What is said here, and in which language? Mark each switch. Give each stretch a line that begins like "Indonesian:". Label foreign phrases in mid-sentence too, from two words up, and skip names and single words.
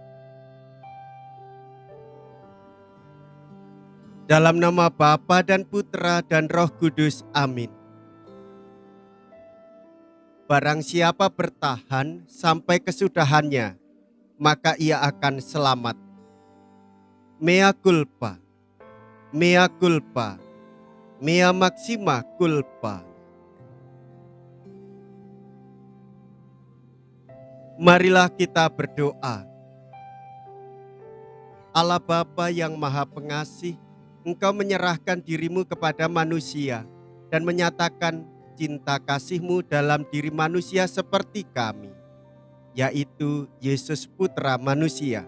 Indonesian: Dalam nama Bapa dan Putra dan Roh Kudus, amin. Barang siapa bertahan sampai kesudahannya, maka ia akan selamat.
Latin: Mea culpa, mea culpa, mea maxima culpa.
Indonesian: Marilah kita berdoa. Allah Bapa yang Maha Pengasih, Engkau menyerahkan dirimu kepada manusia dan menyatakan cinta kasih-Mu dalam diri manusia seperti kami, yaitu Yesus Putra Manusia.